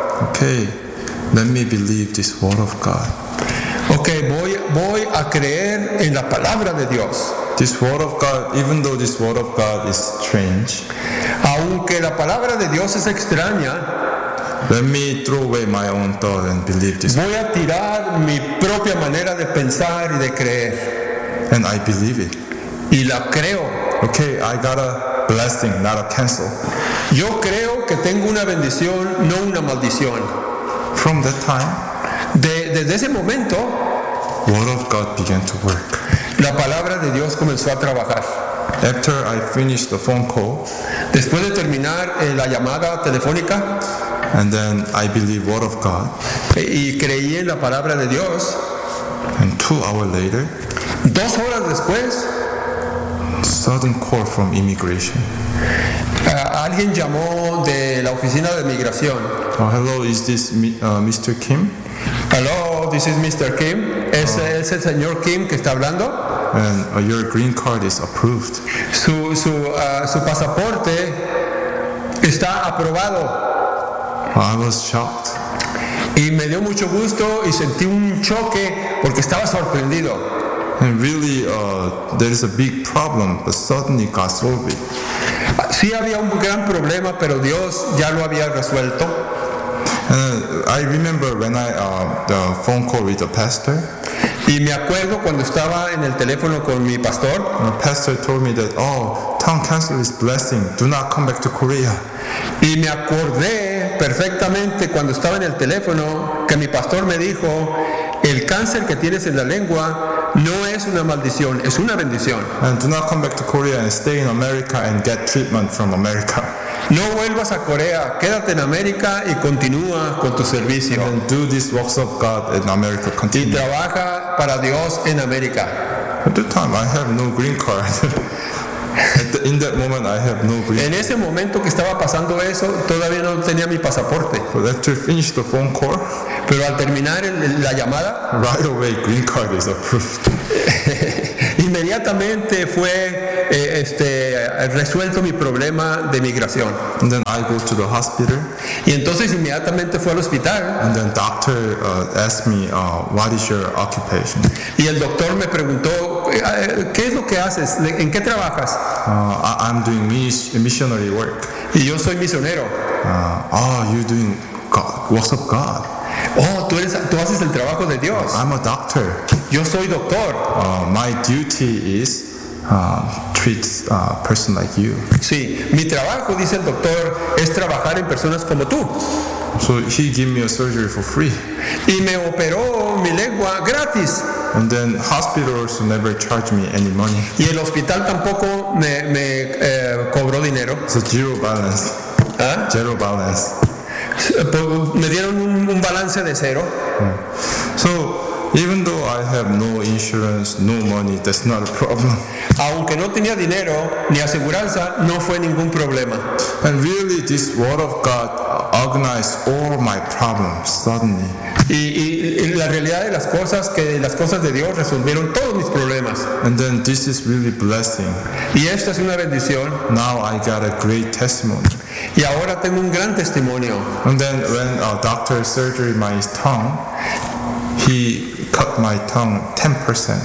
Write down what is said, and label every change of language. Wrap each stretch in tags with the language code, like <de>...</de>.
<en>Okay, let me believe this word of God.</en> <es>Okay, voy a creer en la palabra de Dios.</es> <en>This word of God, even though this word of God is strange,</en> <es>aunque la palabra de Dios es extraña,</es> <en>let me throw away my own thought and believe this.</en> <es>Voy a tirar mi propia manera de pensar y de creer.</es> <en>And I believe it.</en> <es>Y la creo.</es> <en>Okay, I got a blessing, not a cancer.</en> <es>Yo creo que tengo una bendición, no una maldición.</es> <en>From that time,</en> <es>desde ese momento,</es> <en>word of God began to work.</en> <es>La palabra de Dios comenzó a trabajar.</es> <en>After I finished the phone call,</en> <es>después de terminar la llamada telefónica,</es> <en>and then I believe word of God,</en> <es>y creí en la palabra de Dios,</es> <en>and 2 hours later,</en> <es>2 horas después,</es> <en>sudden call from immigration.</en> <es>Alguien llamó de la oficina de migración.</es> <en>Oh, hello, is this Mr. Kim? Hello, this is Mr. Kim.</en> <es>¿Es el señor Kim que está hablando?</es> <en>And your green card is approved.</en> <es>Su pasaporte está aprobado.</es> <en>I was shocked.</en> <es>Y me dio mucho gusto y sentí un choque porque estaba sorprendido.</es> <en>And really, there is a big problem, but suddenly God solved it.</en> <es>Sí había un gran problema, pero Dios ya lo había resuelto.</es> <en>And I remember when I the phone call with the pastor.</en> <es>Y me acuerdo cuando estaba en el teléfono con mi pastor.</es> <en>The pastor told me that, oh, tongue cancer is blessing. Do not come back to Korea.</en> <es>Y me acordé perfectamente cuando estaba en el teléfono que mi pastor me dijo, el cáncer que tienes en la lengua no es una maldición, es una bendición.</es> <en>And do not come back to Korea and stay in America and get treatment from America.</en> <es>No vuelvas a Corea, quédate en América y continúa con tu servicio.</es> <en>And do this works of God in America. Continue.</en> <es>Y trabaja para Dios en América.</es> <en>At the time, I have no green card. In that moment, I have no green.</en> <es>En ese momento que estaba pasando eso, todavía no tenía mi pasaporte.</es> <en>But after finish the phone call.</en> <es>Pero al terminar la llamada.</es> <en>Right away, green card is approved.</en> <es>Inmediatamente fue resuelto mi problema de migración.</es> <en>And then I go to the hospital.</en> <es>Y entonces inmediatamente fue al hospital.</es> <en>And then doctor asked me, what is your occupation?</en> <es>Y el doctor me preguntó, ¿qué es lo que haces? ¿En qué trabajas?</es> <en>I'm doing missionary work.</en> <es>Y yo soy misionero.</es> <en>You're doing works of God.</en> <es>Oh, tú haces el trabajo de Dios.</es> <en>I'm a doctor.</en> <es>Yo soy doctor.</es> <en>My duty is treat a person like you.</en> <es>Sí, mi trabajo, dice el doctor, es trabajar en personas como tú.</es> <en>So he gave me a surgery for free.</en> <es>Y me operó mi lengua gratis.</es> <en>And then hospitals never charge me any money.</en> <es>Y el hospital tampoco me cobró dinero.</es> <en>So zero balance. ¿Ah? Zero balance.</en> <es>Me dieron un balance de cero.</es> <en>So even though I have no insurance, no money, that's not a problem.</en> <es>Aunque no tenía dinero ni aseguranza, no fue ningún problema.</es> <en>And really, this word of God organized all my problems suddenly.</en> <es>Y la realidad de las cosas que las cosas de Dios resolvieron todos mis problemas.</es> <en>And then this is really blessing.</en> <es>Y esta es una bendición.</es> <en>Now I got a great testimony.</en> <es>Y ahora tengo un gran testimonio.</es> <en>And then when a doctor surgery my tongue, he cut my tongue 10%.</en>